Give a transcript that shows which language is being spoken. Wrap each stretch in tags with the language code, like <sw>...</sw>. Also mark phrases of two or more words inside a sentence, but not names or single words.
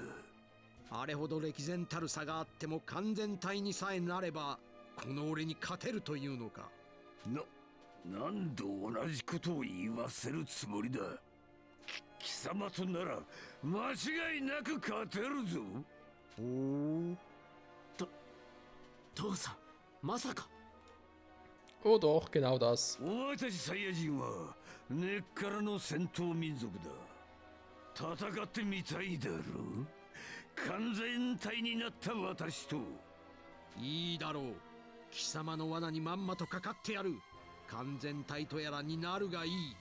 <ja>あれほど歴然たる差があっても完全体にさえなればこの俺に勝てるというのか。何度同じことを言わせるつもりだ。貴様となら間違いなく勝てるぞ。おお。父さん、まさか。</ja> <de>Oh doch, genau das.</de> <ja>お前たちサイヤ人は根っからの戦闘民族だ。戦ってみたいだろう。完全体になった私と。いいだろう。貴様の罠にまんまとかかってやる。完全体とやらになるがいい。</ja>